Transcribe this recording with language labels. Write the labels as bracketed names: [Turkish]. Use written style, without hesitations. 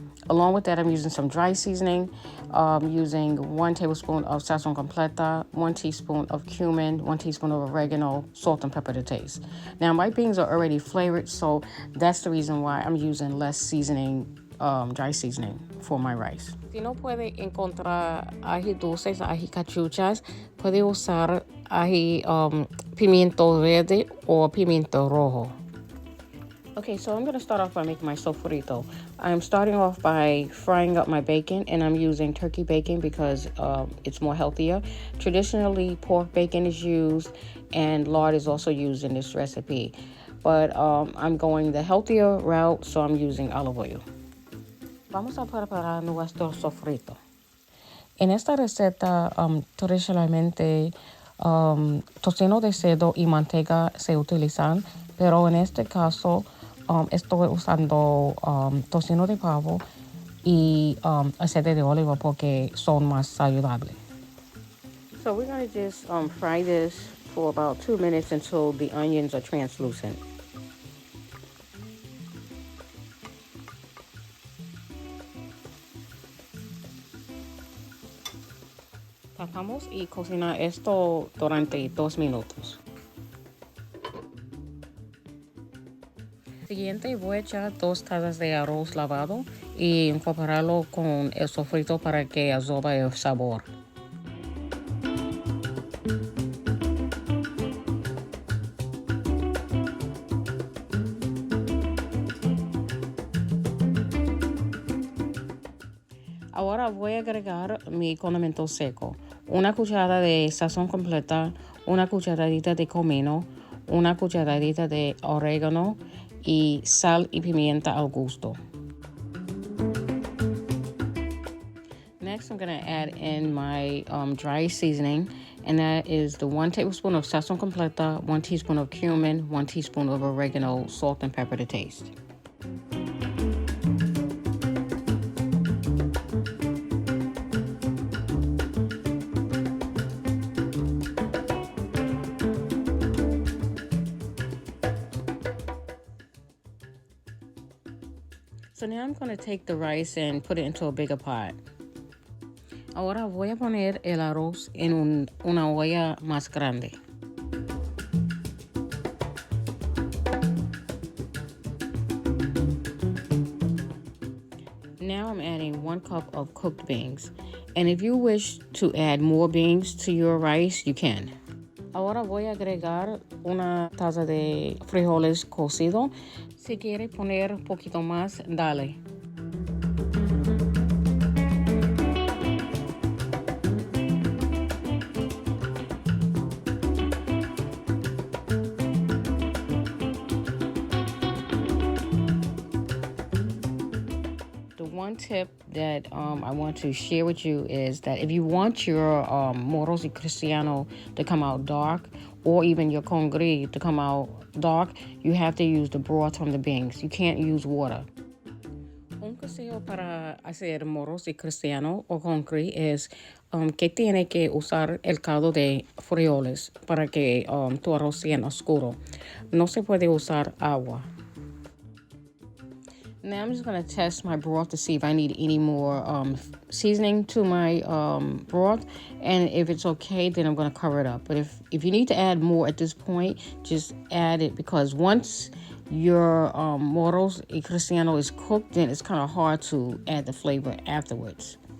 [English] Along with that, I'm using some dry seasoning. Using 1 tablespoon of Sazón completa, 1 teaspoon of cumin, 1 teaspoon of oregano, salt and pepper to taste. Now, my beans are already flavored, so that's the reason why I'm using less seasoning, dry seasoning for my rice. [Spanish] Si no puede encontrar ají dulces, ají cachuchas, puede usar ají pimiento verde o pimiento rojo. [English] Okay, so I'm going to start off by making my sofrito. I'm starting off by frying up my bacon, and I'm using turkey bacon because it's more healthier. Traditionally, pork bacon is used, and lard is also used in this recipe. But I'm going the healthier route, so I'm using olive oil. [Spanish] Vamos a preparar nuestro sofrito. En esta receta, tradicionalmente, tocino de cerdo y manteca se utilizan, pero en este caso, estoy usando tocino de pavo y aceite de oliva porque son más saludables. [English] So we're going to just fry this for about 2 minutes until the onions are translucent. [Spanish] Tapamos y cocinar esto durante 2 minutos. Siguiente, voy a echar 2 tazas de arroz lavado y incorporarlo con el sofrito para que absorba el sabor. Ahora voy a agregar mi condimento seco. 1 cucharada de sazón completa, 1 cucharadita de comino, 1 cucharadita de orégano, y sal y pimienta al gusto. [English] Next, I'm going to add in my dry seasoning, and that is the 1 tablespoon of sazón completa, 1 teaspoon of cumin, 1 teaspoon of oregano, salt and pepper to taste. So now I'm going to take the rice and put it into a bigger pot. [Spanish] Ahora voy a poner el arroz en una olla más grande. [English] Now I'm adding 1 cup of cooked beans. And if you wish to add more beans to your rice, you can. [Spanish] Ahora voy a agregar 1 taza de frijoles cocidos. Si quiere poner un poquito más, dale. [English] One tip that I want to share with you is that if you want your Moros y Cristiano to come out dark, or even your Congri to come out dark, you have to use the broth from the beans. You can't use water. [Spanish] Un consejo para hacer Moros y Cristiano o Congri es que tiene que usar el caldo de frijoles para que tu arroz sea oscuro. No se puede usar agua. [English] Now I'm just going to test my broth to see if I need any more seasoning to my broth. And if it's okay, then I'm going to cover it up. But if you need to add more at this point, just add it. Because once your Moros y Cristiano is cooked, then it's kind of hard to add the flavor afterwards.